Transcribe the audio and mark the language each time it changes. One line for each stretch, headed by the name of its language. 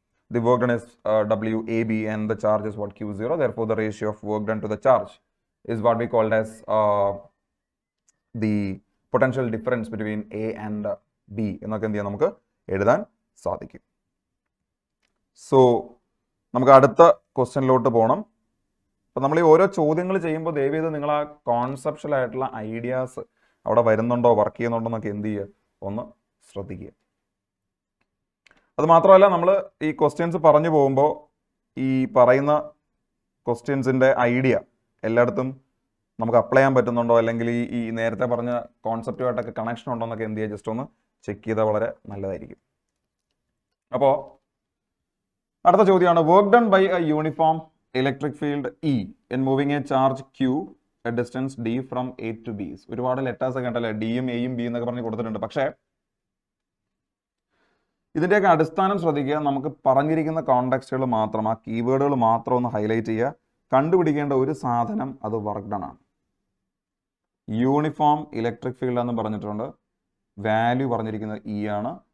English: The work done is WAB and the charge is what, Q0. Therefore, the ratio of work done to the charge is what we called as the potential difference between A and B.
Malayalam: എന്നൊക്കെ എന്ത് ചെയ്യാം, നമുക്ക് എഴുതാൻ സാധിക്കും. So നമുക്ക് അടുത്ത ക്വസ്റ്റ്യനിലോട്ട് പോകണം. അപ്പോൾ നമ്മൾ ഈ ഓരോ ചോദ്യങ്ങൾ ചെയ്യുമ്പോൾ ദയവ് ചെയ്ത് നിങ്ങൾ ആ കോൺസെപ്ഷ്യൽ ആയിട്ടുള്ള ഐഡിയാസ് അവിടെ വരുന്നുണ്ടോ, വർക്ക് ചെയ്യുന്നുണ്ടോ എന്നൊക്കെ എന്ത് ചെയ്യുക, ഒന്ന് ശ്രദ്ധിക്കുക. അത് മാത്രമല്ല, നമ്മൾ ഈ ക്വസ്റ്റ്യൻസ് പറഞ്ഞു പോകുമ്പോൾ ഈ പറയുന്ന ക്വസ്റ്റ്യൻസിൻ്റെ ഐഡിയ എല്ലായിടത്തും നമുക്ക് അപ്ലൈ ചെയ്യാൻ പറ്റുന്നുണ്ടോ, അല്ലെങ്കിൽ ഈ നേരത്തെ പറഞ്ഞ കോൺസെപ്റ്റുമായിട്ടൊക്കെ കണക്ഷൻ ഉണ്ടോ എന്നൊക്കെ എന്ത് ചെയ്യുക, ജസ്റ്റ് ഒന്ന് ചെക്ക് ചെയ്താൽ വളരെ നല്ലതായിരിക്കും. അപ്പോൾ അടുത്ത ചോദ്യമാണ്,
English: Work done by a uniform electric field E in moving a charge Q a distance D from A to B.
Malayalam: ഒരുപാട് ലെറ്റേഴ്സ് ഒക്കെ ഉണ്ടല്ലേ, ഡിയും എയും ബി എന്നൊക്കെ പറഞ്ഞ് കൊടുത്തിട്ടുണ്ട്. പക്ഷേ ഇതിൻ്റെയൊക്കെ അടിസ്ഥാനം ശ്രദ്ധിക്കുക. നമുക്ക് പറഞ്ഞിരിക്കുന്ന കോണ്ടെക്സ്റ്റുകൾ മാത്രം, ആ കീവേഡുകൾ മാത്രം ഒന്ന് ഹൈലൈറ്റ് ചെയ്യുക. കണ്ടുപിടിക്കേണ്ട ഒരു സാധനം അത് വർക്ക് ഡൺ ആണ്. യൂണിഫോം ഇലക്ട്രിക് ഫീൽഡ് എന്ന് പറഞ്ഞിട്ടുണ്ട്, വാല്യൂ പറഞ്ഞിരിക്കുന്നത് E ആണ്.